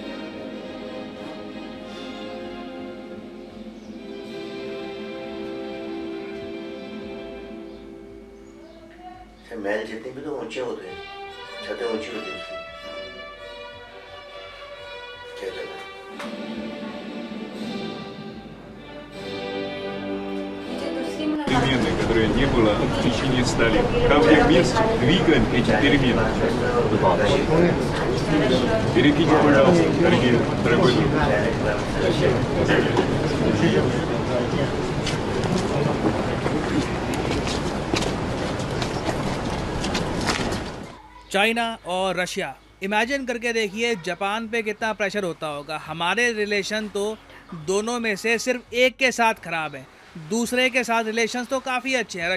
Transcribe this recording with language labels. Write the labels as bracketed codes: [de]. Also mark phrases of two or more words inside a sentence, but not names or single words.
[hi] महल जितने भी तो ऊंचे होते हैं, छतें ऊंची होती हैं उसकी। क्या जगह [ru] Перемены, которые не было в течение 100 лет. Как вместе двигаем эти перемены? Переведите, пожалуйста, дорогой друг. [hi] चाइना और रशिया, इमेजिन करके देखिए जापान पे कितना प्रेशर होता होगा। हमारे रिलेशन तो दोनों में से सिर्फ एक के साथ ख़राब है, दूसरे के साथ रिलेशंस तो काफ़ी अच्छे हैं।